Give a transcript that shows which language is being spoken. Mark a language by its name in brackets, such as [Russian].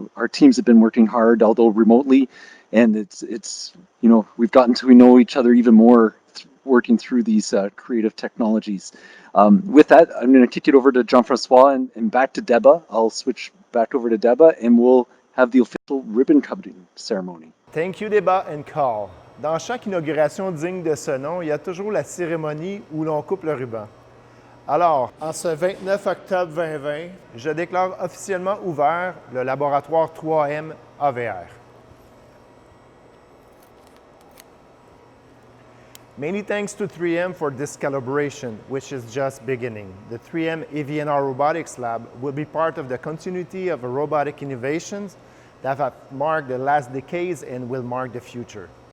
[English] Our teams have been working hard, although remotely, and it's you know, we've gotten to know each other even more working through these creative technologies. With that, I'm going to kick it over to Jean-François and back to Deba. I'll switch back over to Deba, and we'll have the official ribbon cutting ceremony. Thank you, Debat and Carl. [French] Dans chaque inauguration digne de ce nom, il y a toujours la cérémonie où l'on coupe le ruban. Alors, en ce 29 octobre 2020, je déclare officiellement ouvert le laboratoire 3M-AV&R. [English] Many thanks to 3M for this collaboration, which is just beginning. The 3M-AV&R Robotics Lab will be part of the continuity of robotic innovations that have marked the last decades and will mark the future.